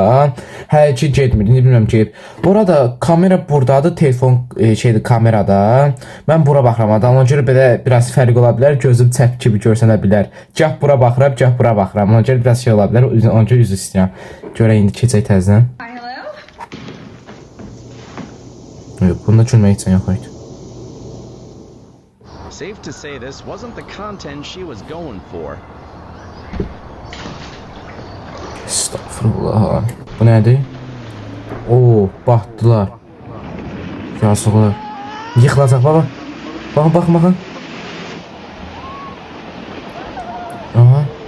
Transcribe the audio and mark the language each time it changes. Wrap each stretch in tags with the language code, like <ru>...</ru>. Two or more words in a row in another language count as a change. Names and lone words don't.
<az>Hələ ki getmirdi, bilmirəm ki. Bu arada kamera buradadır, telefon şeydir kamerada. Mən bura baxıram adam, ona görə belə biraz fərq ola bilər, gözüm çəp kimi görsənə bilər. Gah bura baxıram, gah bura baxıram. Ona görə biraz şey ola bilər, ona görə üzr istəyirəm. Görə indi keçək təzədən. Yox, bunda gülmək üçün yox idi.</az> <en>Safe to say this wasn't the content she was going for.</en> <az>Estağfurullah. Bu nədir? Oo, batdılar. Yazıqlar. Yıxılacaq baba. Baxın, baxın, baxın. Aha.</az>